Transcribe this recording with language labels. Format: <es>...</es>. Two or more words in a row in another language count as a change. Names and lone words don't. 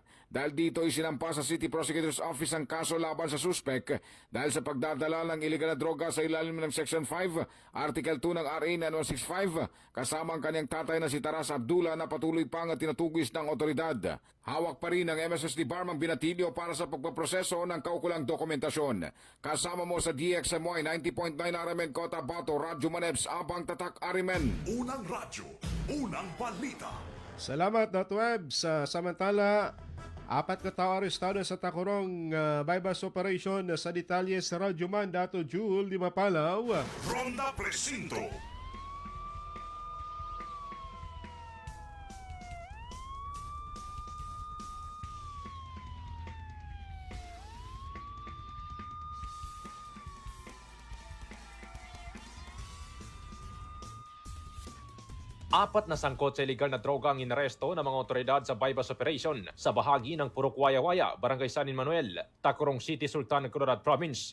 <tl>Dahil dito isinampa sa City Prosecutor's Office ang kaso laban sa suspek dahil sa pagdadala ng illegal na droga sa ilalim ng Section 5, Article 2 ng RA 9165 kasama ang kanyang tatay na si Taras Abdullah na patuloy pang tinutugis ng otoridad. Hawak pa rin ng MSSD Bar ang binatilyo para sa pagpaproseso ng kaukulang dokumentasyon. Kasama mo sa DXMY 90.9 RMN Cotabato, Radyo Manebs, Abang Tatak Arimen. Unang radyo, unang balita. Salamat .web sa samantala. 4 ka tao arestado sa Tacorong</tl> <en>bypass operation</en> <tl>sa detalye sa Radyoman Dato Jul di Mapalaw. Ronda Presinto. Apat na sangkot sa illegal na droga ang inaresto ng mga otoridad sa</tl> <en>bypass operation</en> <tl>sa bahagi ng Purok Waya-Waya, Barangay San Manuel, Tacorong City, Sultan Kudarat Province.</tl>